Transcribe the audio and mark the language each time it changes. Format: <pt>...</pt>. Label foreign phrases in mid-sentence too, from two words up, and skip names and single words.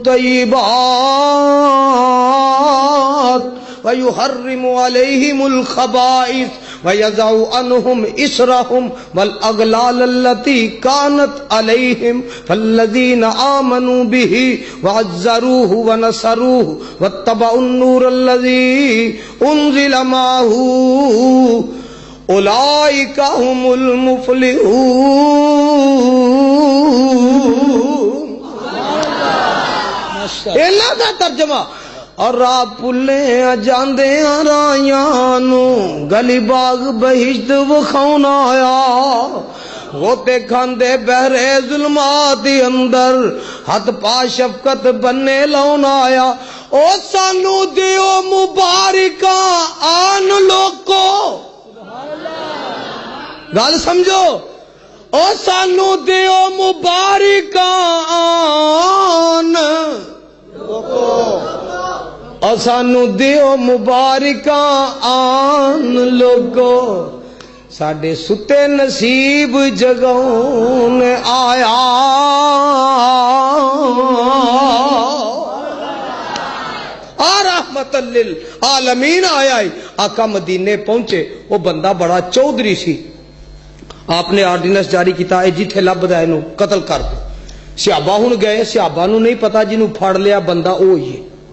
<ar>الطَّيِّبَاتِ وَيُحَرِّمُ عَلَيْهِمُ الْخَبَائِثَ وَيَضَعُ عَنْهُمْ إِصْرَهُمْ وَالْأَغْلَالَ الَّتِي كَانَتْ عَلَيْهِمْ فَالَّذِينَ آمَنُوا بِهِ وَعَزَّرُوهُ وَنَصَرُوهُ وَاتَّبَعُوا النُّورَ الَّذِي أُنزِلَ مَعَهُ أُولَئِكَ هُمُ الْمُفْلِحُونَ</ar> <pa>اینا دا ترجمہ اور راہ پلے جاندے رائیاں نو گلی باغ بہشت وکھاؤن آیا ہوتے کھاندے بہرے ظلمات اندر ہاتھ پا شفقت بننے لاؤن آیا او سانو دیو مبارکاں آن لوگو گل سمجھو او سانو دیو مبارکاں آن اور سانو دیو مبارکاں آن لوگو ساڈے ستے نصیب جگون آیا</pa> <ar>رحمت للعالمین</ar> <pa>آیا آقا مدینے پہنچے وہ بندہ بڑا چودھری سی آپ نے آرڈیننس جاری کیتا ہے جتھے لبدا ہے نو قتل کر دو صحابہ ہن گئے صحابہ نو نہیں پتا جنوں پھڑ لیا بندہ اوہی ہے</pa>